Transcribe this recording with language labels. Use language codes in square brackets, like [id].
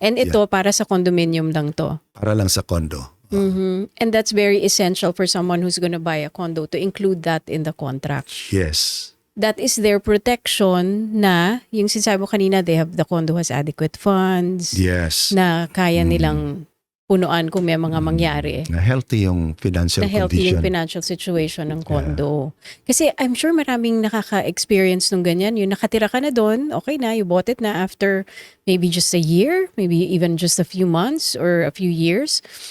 [tl] And ito para sa condominium lang to. Para lang sa condo. [en] And that's very essential for someone who's gonna buy a condo to include that in the contract. Yes. That is their protection na, [tl] yung sinasabi mo kanina, [en] the condo has adequate funds, Yes. [tl] na kaya nilang punuan kung may mga mangyari. Na healthy yung financial Na healthy [en] condition. [tl] yung financial situation ng condo. [en] Kasi I'm sure [tl] maraming nakaka-experience nung ganyan. Yung nakatira ka na doon, okay na, [en] you bought it na after maybe just a year, maybe even just a few months or a few years.